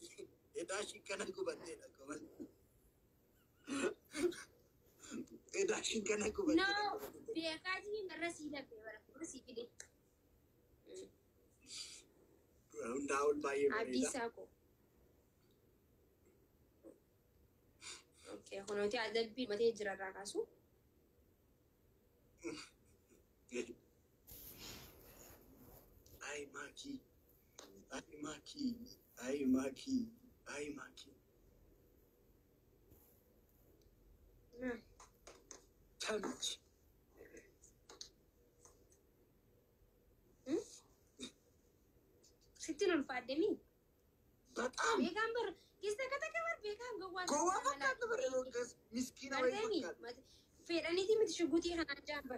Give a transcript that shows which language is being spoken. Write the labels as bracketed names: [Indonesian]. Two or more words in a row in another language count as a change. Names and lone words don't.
[Oromo] Edaashiin kana gubatteedha komantii. Edaashiin kana gubatti. No, beekaatiin irra sii laphee bara irra sii fide. Hundaa'uun baay'ee bareeda. Abdiisaa koo. Okay, kunuuti adabbii matee jira irraa kaasu. Ay Maki. Ay Maki. Ay Maki. Ay Maki. Tamichi. Sittiin ulfaaddeemi. Bataam. Beekaan bar keessa kata bar beekaan gowwaa. Gowwaa fakkaata bara yookaas miskiina wayii fakkaata. Fedhaniiti miti shugutii kanaan jaan bar.